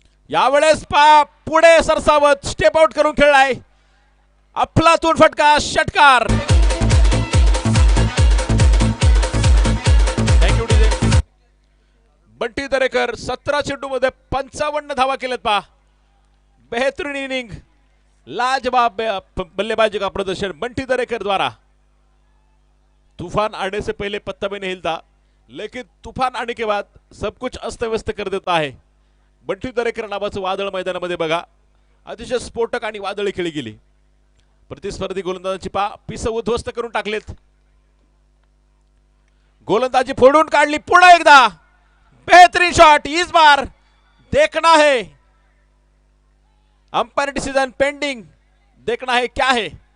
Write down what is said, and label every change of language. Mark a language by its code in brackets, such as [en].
[mr] यावेळेस पा पुढे सरसावत स्टेप आउट करून खेळलाय. अफलातून फटका षटकार. Thank you DJ. बंटी दरेकर 17 चेंडूमध्ये 55 धावा केल्यात पहा. [hi] बेहतरीन इनिंग. लाजवाब बल्लेबाजी का प्रदर्शन बंटी दरेकर द्वारा. तूफान आने से पहले पत्ता भी नहीं हिलता, लेकिन तूफान आने के बाद सब कुछ अस्त व्यस्त कर देता है. [mr] बंटी दरेकर नावाचं वादळ मैदानामध्ये बघा. अतिशय स्फोटक आणि वादळी खेळी गेली. प्रतिस्पर्धी गोलंदाजांची पिस उद्ध्वस्त करून टाकलेत. गोलंदाजी फोडून काढली. पुन्हा एकदा बेहतरीन शॉट. [hi] इस बार देखना है. [en] Umpire decision pending. [hi] देखना है क्या है.